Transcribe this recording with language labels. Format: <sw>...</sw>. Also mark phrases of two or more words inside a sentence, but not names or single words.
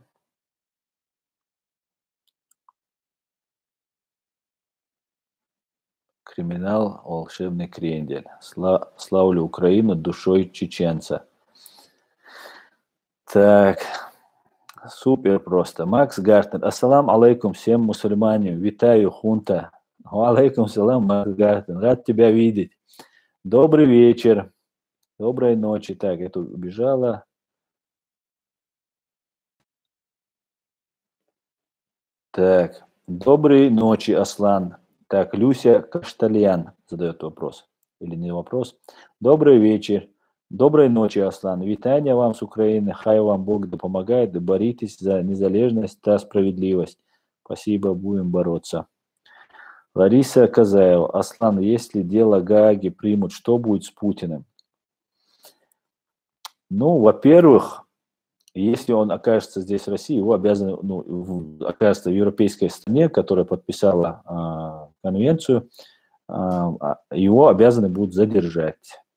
<ru>Криминал, волшебный крендель. Славлю Украину душой чеченца. Так, супер просто. Макс Гартнер.</ru> <ar>السلام عليكم</ar> <ru>всем мусульманам. Витаю, хунта.</ru> <ar>عليكم السلام, Макс Гартнер.</ar> <ru>Рад тебя видеть. Добрый вечер. Доброй ночи. Так, я тут убежала. Так, доброй ночи, Аслан. Так, Люся Каштальян задает вопрос. Или не вопрос. Добрый вечер. Доброй ночи, Аслан.</ru> <uk>Вітання вам з України. Хай вам Бог допомагає. Боритесь за незалежность та справедливость.</uk> <ru>Спасибо, будем бороться. Лариса Казаева. Аслан, если дело Гааги примут, что будет с Путиным? Во-первых, если он окажется здесь в России, его обязаны, окажется в европейской стране, которая подписала конвенцию, его обязаны будут задержать.</ru>